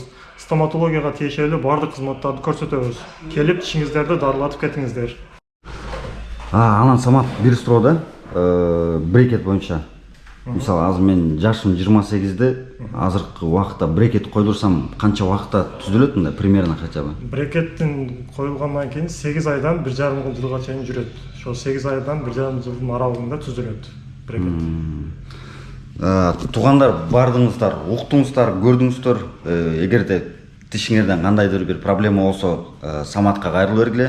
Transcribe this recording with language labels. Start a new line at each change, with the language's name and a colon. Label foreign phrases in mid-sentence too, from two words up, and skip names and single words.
Kyrgyz: Стоматологияга тиешелүү бардык кызматтарды көрсөтөбүз. Келип тишиңиздерди дарылатып кетиңиздер. Анан Самат бир суроодо брекет боюнча. Мисалы азыр мен жашым 28-де, азыркы убакытта брекет койдурсам канча убакытта түзүлөт мындай
Russian: примерно хотя бы?
Kyrgyz: Брекеттин коюлгандан кийин 8 айдан 1,5 жылга чейин жүрөт. Ошол 8 айдан 1,5 жылдын аралыгында түзүлөт брекет. Туугандар бардыңыздар, уктуңуздар, көрдүңүздөр. Эгерде тишиңерден кандайдыр бир проблема болсо, Саматка кайрылып бергиле.